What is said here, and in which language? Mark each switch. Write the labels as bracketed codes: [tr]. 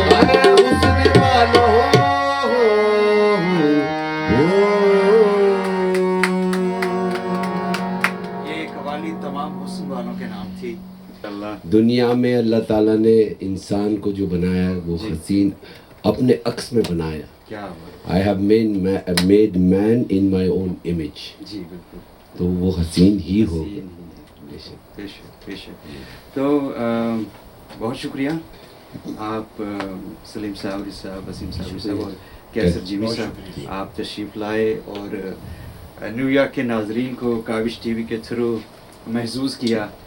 [ur] اے حسن والو، یہ قوالی تمام حسن والوں کے نام تھی اللہ. دنیا میں اللہ تعالیٰ نے انسان کو جو بنایا وہ جی. حسین اپنے عکس میں بنایا. کیا بات. [en] I have made man in my own image. [ur] جی بالکل. تو وہ حسین ہی ہو. بے شک بے شک. تو بہت شکریہ آپ سلیم صاحب وسیم صاحب اور کیسر جیمی صاحب، آپ تشریف لائے اور نیو یارک کے ناظرین کو کاوش ٹی وی کے تھرو محظوظ کیا.